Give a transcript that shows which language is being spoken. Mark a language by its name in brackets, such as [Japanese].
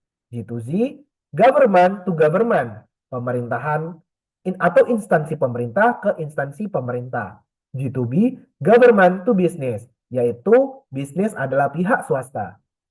[English] G2Z, government to government. [Indonesian] Pemerintahan atau instansi pemerintah ke instansi pemerintah. [English] G2B, government to business. [Indonesian] Yaitu bisnis adalah pihak swasta.